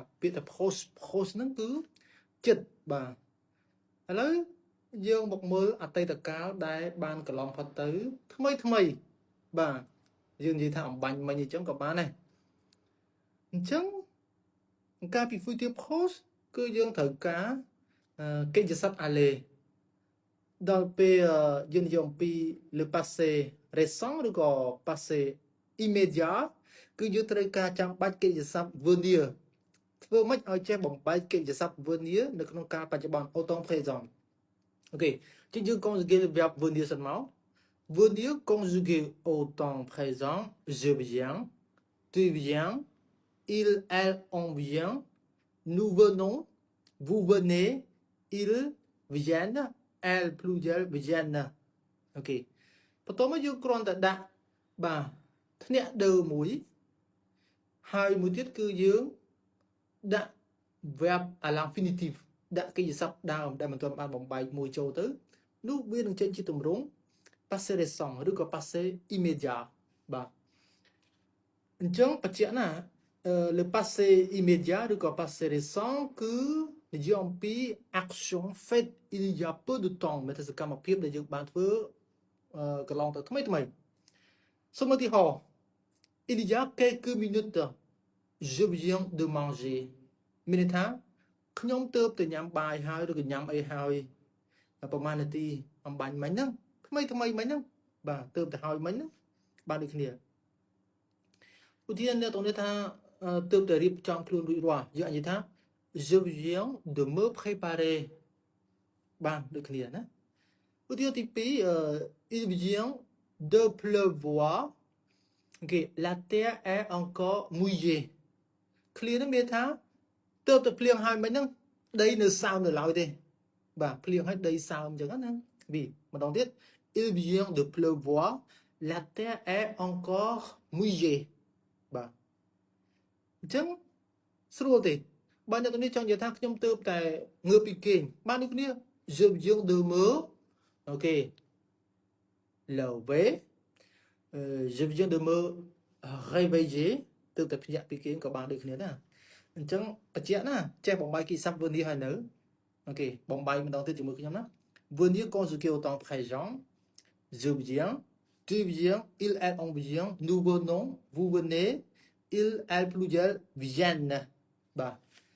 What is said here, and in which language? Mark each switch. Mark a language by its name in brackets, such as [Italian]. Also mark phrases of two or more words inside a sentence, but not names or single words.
[Khmer] ពាក្យថា post ហ្នឹងគឺចិត្តបាទឥឡូវយើងមកមើលអតីតកាលដែលបានកន្លងផុតទៅថ្មីបាទយើង និយាយថាអំបញ្ញមិញអញ្ចឹងក៏បានដែរអញ្ចឹងកាលពី [French] future post [Khmer] គឺយើងត្រូវការកិច្ចសព្ទ អាឡេដល់ពេលយើងនិយាយអំពី [French] le passé récent [Khmer] ឬក៏ [French] passé immédiat [Khmer] គឺយើងត្រូវការចាំបាច់កិច្ចសព្ទ venir ធ្វើម៉េចឲ្យចេះបំបែកកិច្ចសព្ទ venir នៅក្នុងកាលបច្ចុប្បន្ន [French] au temps présent [Khmer] អូខេជាយើង [French] conjuguer le verbe venir [Khmer] សិនមក [French] venir conjugué au temps présent je viens tu viens il elle on vient nous venons vous venez ils viennent elle pluriel vienne [Khmer] អូខេបន្ទាប់មកយើងគ្រាន់តែដាក់បាទធ្នាក់ដើមមួយហើយមួយទៀតគឺយើងដាក់ [French] verb à l'infinitif [Khmer] ដាក់កិច្ចសព្ទដើមដែលមិនទាន់បានបំបែកមួយចូលទៅនោះវានឹងចេញជាទម្រង់ [French] passé récent [Khmer] ឬក៏ [French] passé immédiat [Khmer] បាទអញ្ចឹងបញ្ជាក់ណា [French] le passé immédiat [Khmer] ឬក៏ [French] passé récent [Khmer] គឺនិយាយអំពី [French] action faite il y a peu de temps [Khmer] មានតែសកម្មភាពដែលយើងបានធ្វើកន្លងទៅថ្មីសូមឧទាហរណ៍ [French] il y a quelques minutes je viens de manger [Khmer] មានន័យថាខ្ញុំទើបទៅញ៉ាំបាយហើយឬក៏ញ៉ាំអីហើយប្រហែលនាទីអំបញ្ញមិញហ្នឹងថ្មីមិញហ្នឹងបាទទើបទៅហើយមិញហ្នឹងបាទដូចគ្នាឧទាហរណ៍អ្នកទាំងនេះថាទើបតែរៀបចំខ្លួនរួចរាល់យើងអាចនិយាយថា [French] je viens de me préparer [Khmer] បាទដូចគ្នាណាឧទាហរណ៍ទី2 [French] il vient de pleuvoir ok la terre est encore mouillée [Khmer] clear ហ្នឹងមានថាទើបតែភ្លៀងហើយមិញហ្នឹងដីនៅសើមនៅឡើយទេបាទភ្លៀងហើយដីសើមអញ្ចឹងណាវាម្ដងទៀត [French] il vient de pleuvoir la terre est encore mouillée [Khmer] បាទអញ្ចឹងស្រួលទេបើអ្នកទាំងនេះចង់និយាយថាខ្ញុំទើបតែងើបពីគេងបានដូចគ្នា [French] je viens de me ok lever je viens de me réveiller [Khmer] ទើបតែភ្ញាក់ពីគេងក៏បានដូចគ្នាដែរអញ្ចឹងបញ្ជាក់ណាចេះបំបីគីស័ព្ទ venir ហើយនៅអូខេបំបីម្ដងទៀតជាមួយខ្ញុំណា [French] venir conjugué au temps présent je viens tu viens il elle on vient nous venons vous venez il elle pluriel viennent [Khmer] បាទ